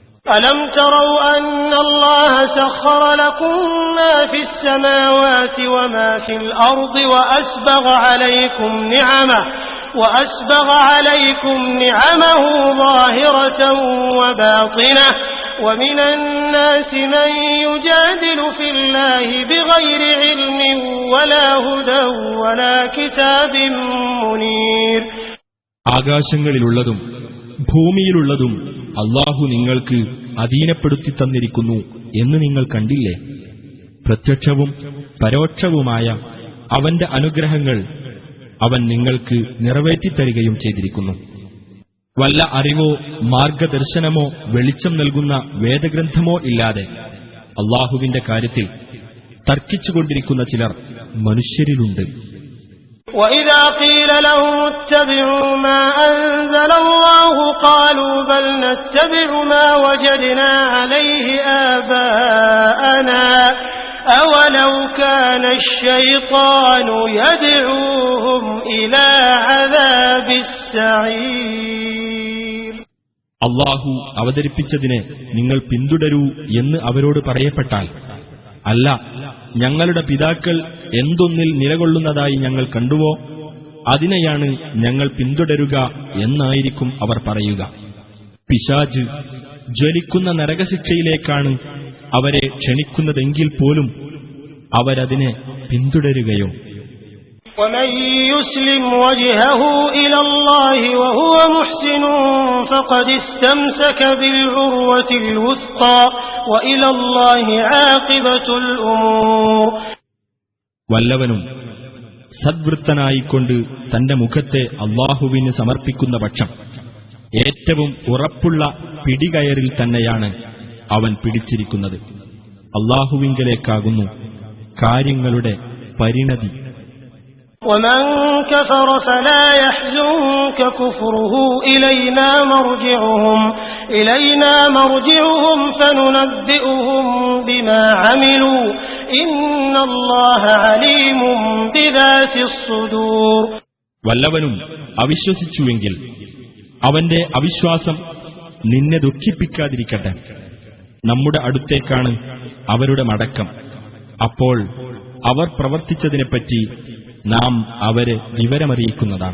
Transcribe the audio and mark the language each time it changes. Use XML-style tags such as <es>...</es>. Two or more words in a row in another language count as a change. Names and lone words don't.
<ar>ألم تروا أن الله سخر لكم ما في السماوات وما في الأرض وأسبغ عليكم نعمه ظاهرة وباطنة ومن الناس من يجادل في الله بغير علم ولا هدى ولا كتاب منير.</ar> <ml>ആകാശങ്ങളിലുള്ളതും ഭൂമിയിലുള്ളതും അല്ലാഹു നിങ്ങൾക്ക് അധീനപ്പെടുത്തി തന്നിരിക്കുന്നു എന്ന് നിങ്ങൾ കണ്ടില്ലേ? പ്രത്യക്ഷവും പരോക്ഷവുമായ അവന്റെ അനുഗ്രഹങ്ങൾ അവൻ നിങ്ങൾക്ക് നിറവേറ്റിത്തരികയും ചെയ്തിരിക്കുന്നു. വല്ല അറിവോ മാർഗദർശനമോ വെളിച്ചം നൽകുന്ന വേദഗ്രന്ഥമോ ഇല്ലാതെ അല്ലാഹുവിന്റെ കാര്യത്തിൽ തർക്കിച്ചുകൊണ്ടിരിക്കുന്ന ചിലർ മനുഷ്യരിലുണ്ട്.</ml> <ar>وَإِذَا قِيلَ لَهُمُ اتَّبِعُوا مَا أَنزَلَ اللَّهُ قَالُوا بَلْ نَتَّبِعُ مَا وَجَدْنَا عَلَيْهِ آبَاءَنَا أَوَلَوْ كَانَ الشَّيْطَانُ يَدْعُوهُمْ إِلَى عَذَابِ السَّعِيرِ.</ar> <ml>അല്ലാഹു അവതരിപ്പിച്ചതിനെ നിങ്ങൾ പിന്തുടരൂ എന്ന് അവരോട് പറയപ്പെട്ടാൽ, അല്ല, ഞങ്ങളുടെ പിതാക്കൾ എന്തൊന്നിൽ നിലകൊള്ളുന്നതായി ഞങ്ങൾ കണ്ടുവോ അതിനെയാണ് ഞങ്ങൾ പിന്തുടരുക എന്നായിരിക്കും അവർ പറയുക. പിശാച് ജ്വലിക്കുന്ന നരകശിക്ഷയിലേക്കാണ് അവരെ ക്ഷണിക്കുന്നതെങ്കിൽ പോലും അവരതിനെ പിന്തുടരുകയോ?</ml> <ar>وَمَن يُسْلِمْ وَجْهَهُ إِلَى اللَّهِ وَهُوَ مُحْسِنٌ فَقَدِ اسْتَمْسَكَ بِالْعُرْوَةِ الْوُثْقَى وَإِلَى اللَّهِ عَاقِبَةُ الْأُمُورِ.</ar> <ml>വല്ലവനും സദ്വൃത്തനായിക്കൊണ്ട് തന്റെ മുഖത്തെ അല്ലാഹുവിന് സമർപ്പിക്കുന്ന പക്ഷം ഏറ്റവും ഉറപ്പുള്ള പിടികയറിൽ തന്നെയാണ് അവൻ പിടിച്ചിരിക്കുന്നത്. അല്ലാഹുവിങ്കലേക്കാകുന്നു കാര്യങ്ങളുടെ പരിണതി.</ml> <ar>وَمَن كَفَرَ فَلَا يَحْزُنكَ كُفْرُهُ إِلَيْنَا مَرْجِعُهُمْ فَنُنَبِّئُهُم بِمَا عَمِلُوا إِنَّ اللَّهَ عَلِيمٌ بِذَاتِ الصُّدُورِ.</ar> <ml>വല്ലവനും അവിശ്വസിച്ചുവെങ്കിൽ അവന്റെ അവിശ്വാസം നിന്നെ ദുഃഖിപ്പിക്കാതിരിക്കട്ടെ. നമ്മുടെ അടുത്തേക്കാണ് അവരുടെ മടക്കം. അപ്പോൾ അവർ പ്രവർത്തിച്ചതിനെപ്പറ്റി നാം അവരെ വിവരമറിയിക്കുന്നതാണ്.</ml>